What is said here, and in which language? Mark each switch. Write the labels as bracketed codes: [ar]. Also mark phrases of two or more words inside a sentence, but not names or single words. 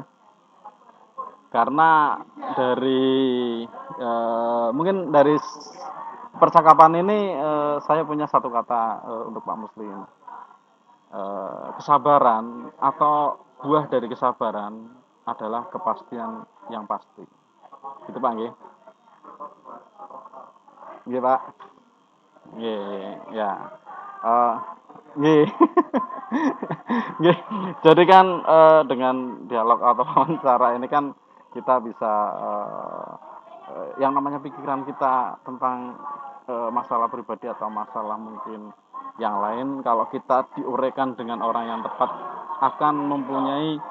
[id] Karena dari mungkin dari percakapan ini saya punya satu kata untuk Pak Muslim. Kesabaran atau buah dari kesabaran adalah kepastian yang pasti. Itu Pak nggih. Nggih Pak. Nggih, ya. Eh, nggih. Nggih. Jadi kan dengan dialog atau wawancara ini kan kita bisa yang namanya pikiran kita tentang masalah pribadi atau masalah mungkin yang lain, kalau kita diuraikan dengan orang yang tepat akan mempunyai